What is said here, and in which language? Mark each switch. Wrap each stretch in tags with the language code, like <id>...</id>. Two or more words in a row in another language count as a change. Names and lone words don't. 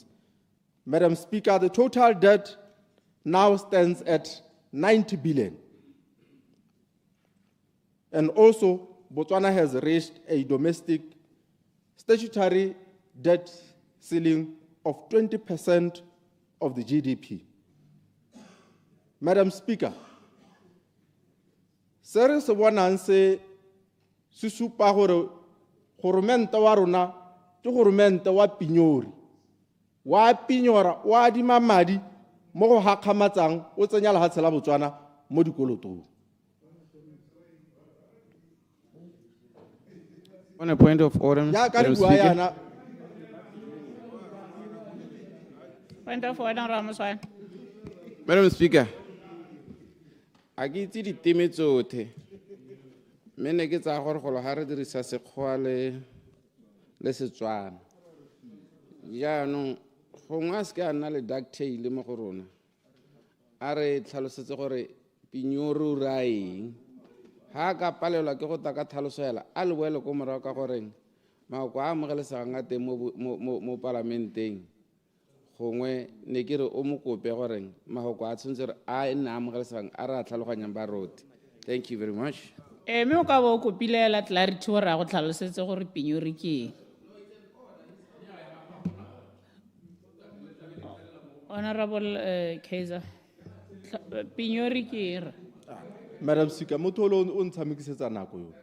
<en>Madam Speaker, the total debt now stands at 90 billion. And also, Botswana has reached a domestic statutory debt ceiling of 20% of the GDP. Madam Speaker,</en> <tn>se se bonang se supa gore goromente wa rona ke goromente wa pinyori wa pinyora wa adima madi mo go gakgamatsang o tsenya lefatshe la Botswana mo dikolotong.</tn> <en>On a point of order, Madam Speaker. Point of order, Ramaswamy. Madam Speaker,</en> <tn>a ke itse diteme tsotlhe mme ne ke tsaya gore golo ga re dirisa Sekgowa le Setswana jaanong gongwe a se ke a nna le 𝗥𝗘𝗖𝗎𝗓 mo go rona a re tlhalosetse gore pinyori o ra eng ga a ka palelwa ke go ta ka tlhaloso hela a le boele ko morago ka goreng mafoko a amogelesegang a teng mo palamenteng gongwe ne ke re o mo kope goreng mafoko a tshwanetse re a nne a amogelesegang a re a tlhaloganyang ba rote.</tn> <en>Thank you very much.</en> <tn>Mme o ka bo o kopilela clarity gore a go tlhalosetse gore pinyori ke eng. Honorable Kaiser, pinyori ke eng? Madam Speaker, motho o ntshamikisetsa nako yo.</tn>